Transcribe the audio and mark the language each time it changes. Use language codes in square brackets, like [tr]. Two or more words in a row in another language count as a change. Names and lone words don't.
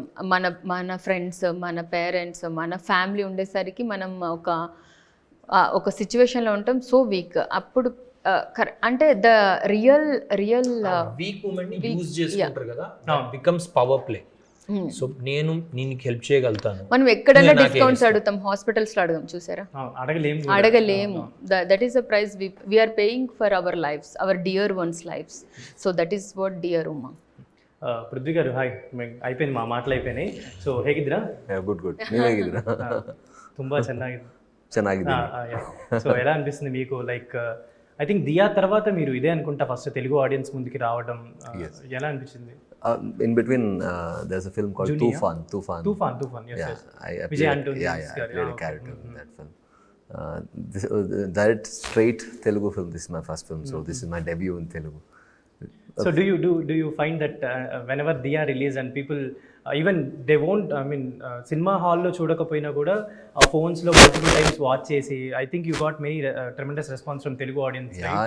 [te] మన ఫ్రెండ్స్, మన పేరెంట్స్, మన ఫ్యామిలీ ఉండేసరికి మనం ఒక సిచ్యువేషన్లో ఉంటాం, [en] so weak. [te] అప్పుడు అంటే [en] the real weak moment use [te] చేసుకుంటారు కదా, [en] becomes power play. [te] సో నేను నీకు హెల్ప్ చేయగలుగుతాను. మనం ఎక్కడైనా డిస్కౌంట్స్ అడుగుతాం, హాస్పిటల్స్ లో అడగం, చూసారా? అడగలేము. [en] that is the price we are paying for our lives, our dear ones lives. so that is what dear ఉమా. [te] పృథ్వీ గారు హాయ್, అయిపోయింది మా మాటలు అయిపోయినాయి. [kn] ಸೊ ಹೇಗಿದ್ದೀರಾ? ಗುಡ್ ನೀವು ಹೇಗಿದ್ದೀರಾ? ತುಂಬಾ ಚೆನ್ನಾಗಿದೆ. [te] సో ఎలా అనిపిస్తుంది మీకు? [en] like I think [te] దియా తర్వాత మీరు ఇదే అనుకుంటా [en] first Telugu audience [te] ముందుకి రావడం, ఎలా అనిపించింది? [en] In between, there's a film called Tufan. Yes, yeah, yes. I Vijay Antony. I played a character in that film. That straight Telugu film. This is my first film, so this is my debut in Telugu. So do you find that whenever Diya release and people even they won't, I mean cinema hall [te] లో చూడకపోయినా కూడా ఫోన్స్ లో [en] multiple times watch chesi, I think you got many tremendous response from Telugu audience, right?